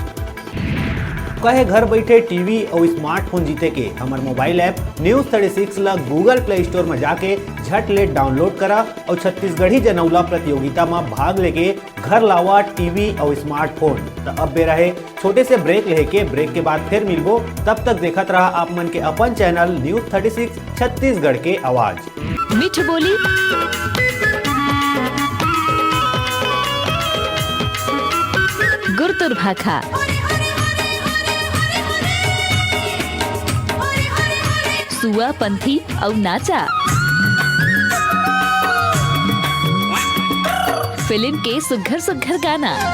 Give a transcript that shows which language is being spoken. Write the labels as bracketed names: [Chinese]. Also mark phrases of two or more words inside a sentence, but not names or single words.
[Chhattisgarhi] कहे घर बैठे टीवी और स्मार्टफोन जीते के हमार मोबाइल ऐप न्यूज 36 ला गूगल प्ले स्टोर में जाके झट ले डाउनलोड करा और छत्तीसगढ़ी जनौला प्रतियोगिता में भाग लेके घर लावा टीवी और स्मार्टफोन। तो अब बेरा है छोटे से ब्रेक लेके ब्रेक के बाद फिर मिलबो। तब तक देखत रहा आप मन के अपन चैनल न्यूज 36 छत्तीसगढ़ के आवाज। मीठ बोली गुरतुर भाखा सुआ पंथी और नाचा फिल्म के सुघर सुघर गाना